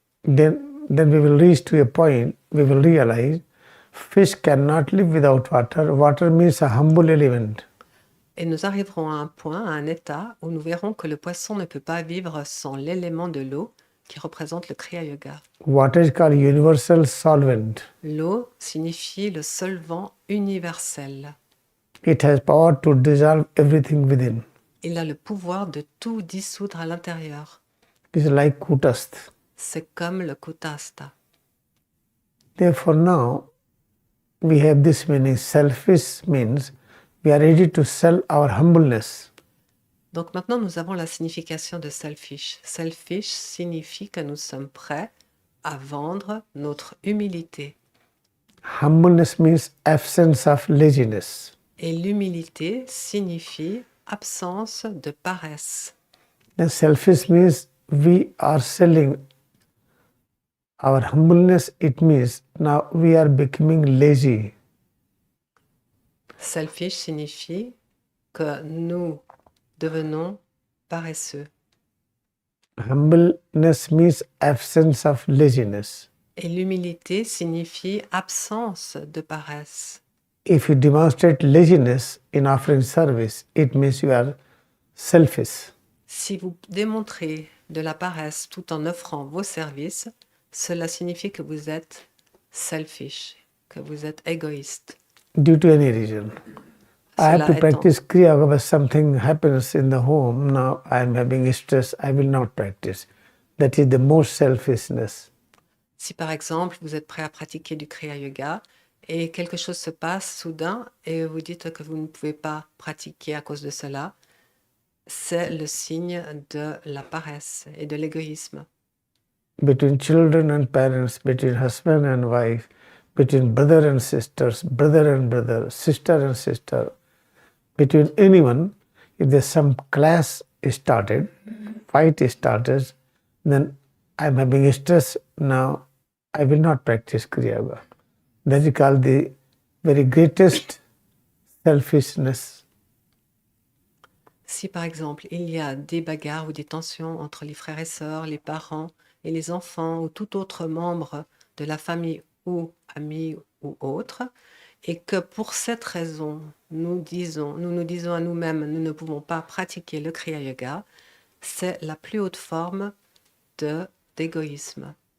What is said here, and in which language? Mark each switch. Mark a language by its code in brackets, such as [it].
[en] then we will reach to a point, we will realize fish cannot live without water. Water means a humble element. [fr] Et nous arriverons à un point, à un état où nous verrons que le poisson ne peut pas vivre sans l'élément de l'eau qui représente le Kriya Yoga. [en] Water is called universal solvent. [fr] L'eau signifie le solvant universel. [en] It has power to dissolve everything within. [fr] Il a le pouvoir de tout dissoudre à l'intérieur. [en] It is like kutast. [fr] C'est comme le kutastha. [en] Therefore now we have this meaning. Selfish means we are ready to sell our humbleness. [fr] Donc maintenant nous avons la signification de selfish. Selfish signifie que nous sommes prêts à vendre notre humilité. [en] Humbleness means absence of laziness. [fr] Et l'humilité signifie absence de paresse. [en] Then selfish means we are selling our humbleness. It means now we are becoming lazy. [fr] Selfish signifie que nous devenons paresseux. [en] Humbleness means absence of laziness. [fr] Et l'humilité signifie absence de paresse. [en] If you demonstrate laziness in offering service, it means you are selfish. [fr] Si vous démontrez de la paresse tout en offrant vos services, cela signifie que vous êtes selfish, que vous êtes égoïste. [en] Due to any reason. I have to [fr] Cela étant- [en] practice Kriya Yoga, but something happens in the home. Now I am having stress. I will not practice. That is the most selfishness. [fr] Si par exemple vous êtes prêt à pratiquer du Kriya Yoga et quelque chose se passe soudain et vous dites que vous ne pouvez pas pratiquer à cause de cela, c'est le signe de la paresse et de l'égoïsme. [en] Between children and parents, between husband and wife, between brother and sisters, brother and brother, sister and sister, between anyone, if there's some clash started, fight started, then I'm having stress now, I will not practice Kriya Yoga. That is called the very greatest selfishness. [fr] Si par exemple il y a des bagarres ou des tensions entre les frères et sœurs, les parents et les enfants ou tout autre membre de la famille ou amis ou autre, et que pour cette raison, nous nous disons à nous-mêmes, nous ne pouvons pas pratiquer le Kriya Yoga, c'est la plus haute forme d'égoïsme.